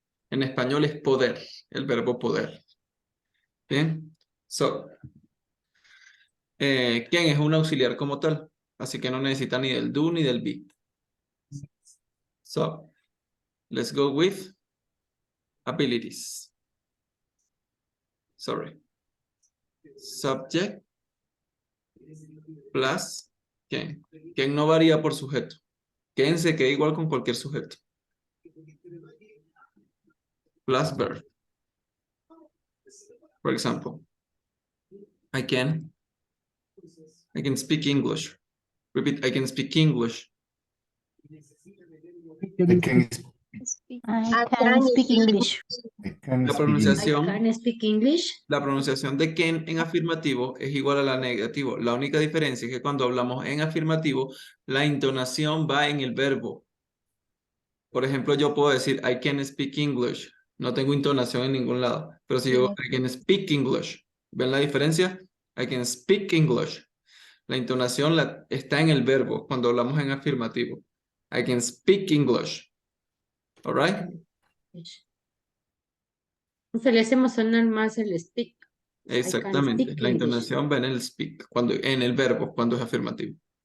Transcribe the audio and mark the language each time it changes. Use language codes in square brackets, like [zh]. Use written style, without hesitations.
[es] En español es poder, el verbo poder. Bien. So, can es un auxiliar como tal, así que no necesita ni del do ni del be. [en] So, let's go with abilities. Sorry. Subject plus can. [es] Can no varía por sujeto. Can se queda igual con cualquier sujeto. [en] Plus verb. For example, I can speak English. Repeat, I can speak English. I can I can speak English. [es] La pronunciación, [en] I can speak English. [es] la pronunciación de can en afirmativo es igual a la negativo. La única diferencia es que cuando hablamos en afirmativo, la entonación va en el verbo. Por ejemplo, yo puedo decir [en] I can speak English. [es] No tengo entonación en ningún lado. Pero si yo [en] I can speak English, [es] ¿ven la diferencia? [en] I can speak English. [es] La entonación está en el verbo cuando hablamos en afirmativo. [en] I can speak English. All right? [es] O sea, le hacemos sonar más el speak. Exactamente. [en] speak [es] La [en] English. [es] entonación va en el speak, en el verbo, cuando es afirmativo.